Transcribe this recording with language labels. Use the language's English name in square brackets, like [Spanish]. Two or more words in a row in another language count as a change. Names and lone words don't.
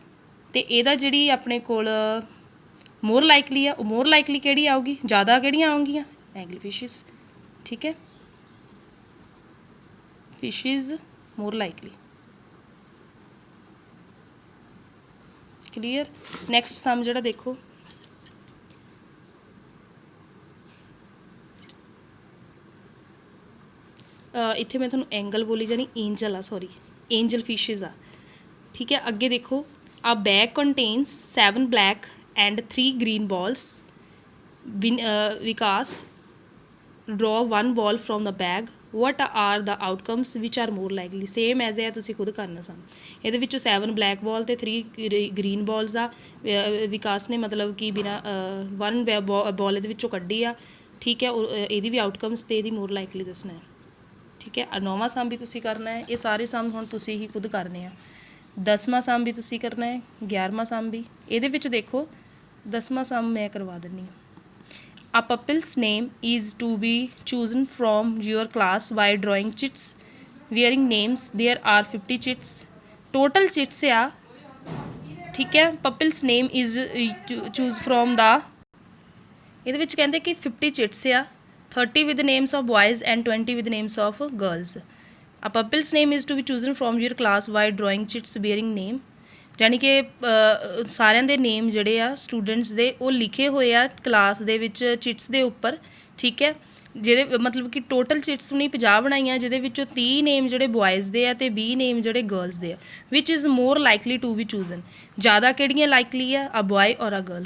[Punjabi] ਅਤੇ ਇਹਦਾ ਜਿਹੜੀ ਆਪਣੇ ਕੋਲ [English] more likely [Punjabi] ਆ, ਉਹ [English] more likely [Punjabi] ਕਿਹੜੀ ਆਊਗੀ, ਜ਼ਿਆਦਾ ਕਿਹੜੀਆਂ ਆਉਣਗੀਆਂ, [English] angle fishes, [Punjabi] ਠੀਕ ਹੈ, [English] fishes more likely, [Punjabi] ਕਲੀਅਰ। [English] next sum [Punjabi] ਜਿਹੜਾ ਦੇਖੋ, ਇੱਥੇ ਮੈਂ ਤੁਹਾਨੂੰ ਐਂਗਲ ਬੋਲੀ ਜਾਣੀ, ਐਂਜਲ ਆ, [English] sorry angel fishes [Punjabi] ਆ, ਠੀਕ ਹੈ। ਅੱਗੇ ਦੇਖੋ, [English] a bag contains 7 black and 3 green balls. Vikas draw 1 ball from the bag. what are the outcomes which are more likely, same as [Punjabi] ਹੈ ਤੁਸੀਂ ਖੁਦ ਕਰਨਾ [English] ਸਮ। [Punjabi] ਇਹਦੇ ਵਿੱਚੋਂ 7 [English] black ball [Punjabi] ਤੇ 3 [English] green balls [Punjabi] ਆ। ਵਿਕਾਸ ਨੇ ਮਤਲਬ ਕਿ ਬਿਨਾਂ 1 ਬਾਲ ਇਹਦੇ ਵਿੱਚੋਂ ਕੱਢੀ ਆ, ਠੀਕ ਹੈ। ਇਹਦੀ ਵੀ ਆਊਟਕਮਸ ਤੇ ਇਹਦੀ [English] more likely [Punjabi] ਦੱਸਣਾ ਹੈ, ਠੀਕ ਹੈ। 9ਵਾਂ ਸਮ ਵੀ ਤੁਸੀਂ ਕਰਨਾ ਹੈ। ਇਹ ਸਾਰੇ ਸਮ ਹੁਣ ਤੁਸੀਂ ਹੀ ਖੁਦ ਕਰਨੇ ਆ। 10ਵਾਂ ਸਮ ਵੀ ਤੁਸੀਂ ਕਰਨਾ ਹੈ, 11ਵਾਂ ਸਮ ਵੀ। ਇਹਦੇ ਵਿੱਚ ਦੇਖੋ 10ਵਾਂ ਸਮ ਮੈਂ ਕਰਵਾ ਦਿੰਦੀ ਹਾਂ। [English] A pupil's name is to be chosen from your class by drawing chits wearing names. There are 50 chits. Total chits [Punjabi] ਆ, ਠੀਕ ਹੈ। [English] Pupil's name is choose from the, [Punjabi] ਇਹਦੇ ਵਿੱਚ ਕਹਿੰਦੇ ਕਿ [English] 50 chits ਆ, 30 with the names of boys and 20 with the names of girls. A pupil's name is to be chosen from your class by drawing chits bearing name. [Punjabi] ਯਾਨੀ ਕਿ ਸਾਰਿਆਂ ਦੇ ਨੇਮ ਜਿਹੜੇ ਆ ਸਟੂਡੈਂਟਸ ਦੇ ਉਹ ਲਿਖੇ ਹੋਏ ਆ ਕਲਾਸ ਦੇ ਵਿੱਚ ਚਿਟਸ ਦੇ ਉੱਪਰ, ਠੀਕ ਹੈ। ਜਿਹਦੇ ਮਤਲਬ ਕਿ [English] total chits [Punjabi] ਨੇ 50 ਬਣਾਈਆਂ, ਜਿਹਦੇ ਵਿੱਚੋਂ 30 ਨੇਮ ਜਿਹੜੇ ਬॉयਜ਼ ਦੇ ਆ ਅਤੇ 20 ਨੇਮ ਜਿਹੜੇ ਗਰਲਸ ਦੇ ਆ। [English] which is more likely to be chosen, [Punjabi] ਜ਼ਿਆਦਾ ਕਿਹੜੀਆਂ ਲਾਈਕਲੀ ਆ, [English] a boy or a girl.